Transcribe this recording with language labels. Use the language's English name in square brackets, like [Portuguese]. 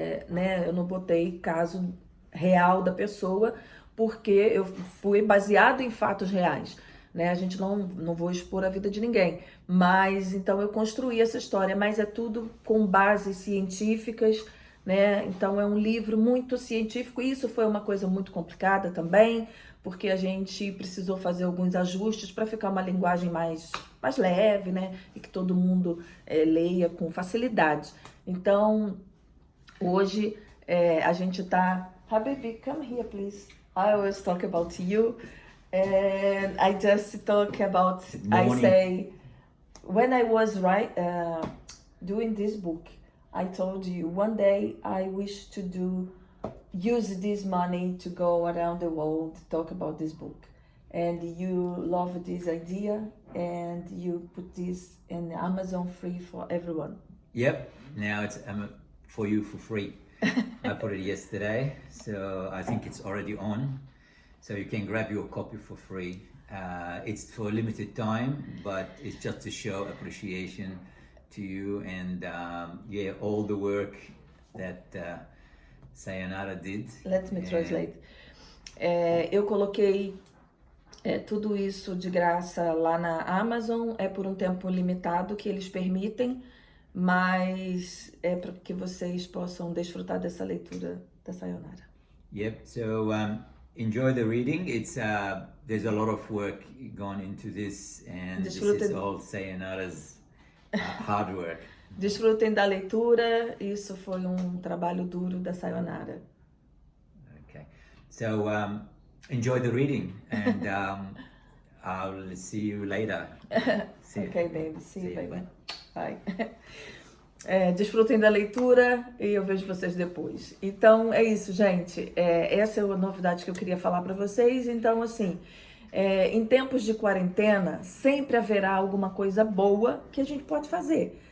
[Portuguese] né, eu não botei caso real da pessoa, porque eu fui baseado em fatos reais, né, a gente não vou expor a vida de ninguém, mas então eu construí essa história, mas é tudo com bases científicas, né, então é um livro muito científico, e isso foi uma coisa muito complicada também, porque a gente precisou fazer alguns ajustes para ficar uma linguagem mais leve, né? E que todo mundo leia com facilidade. Então, hoje a gente tá... [English] Habibi, come here, please. I always talk about you. And I just talk about... I say, when I was doing this book, I told you, one day I wish to use this money to go around the world to talk about this book, and you love this idea and you put this in Amazon free for everyone. Yep, now it's for you for free. I put it yesterday, so I think it's already on, so you can grab your copy for free. It's for a limited time, but it's just to show appreciation to you and all the work that Sayonara did. Let me translate. [Portuguese] Eu coloquei tudo isso de graça lá na Amazon, é por um tempo limitado que eles permitem, mas é para que vocês possam desfrutar dessa leitura da Sayonara. [English] Yep, so enjoy the reading. It's there's a lot of work gone into this, and this is all Sayonara's hard work. [Portuguese] Desfrutem da leitura, isso foi um trabalho duro da Sayonara. [English] Okay, so enjoy the reading, and I'll see you later. Okay, baby, see you, baby. Ai. [Portuguese] Desfrutem da leitura e eu vejo vocês depois. Então, é isso, gente. Essa é a novidade que eu queria falar para vocês. Então, assim, em tempos de quarentena, sempre haverá alguma coisa boa que a gente pode fazer.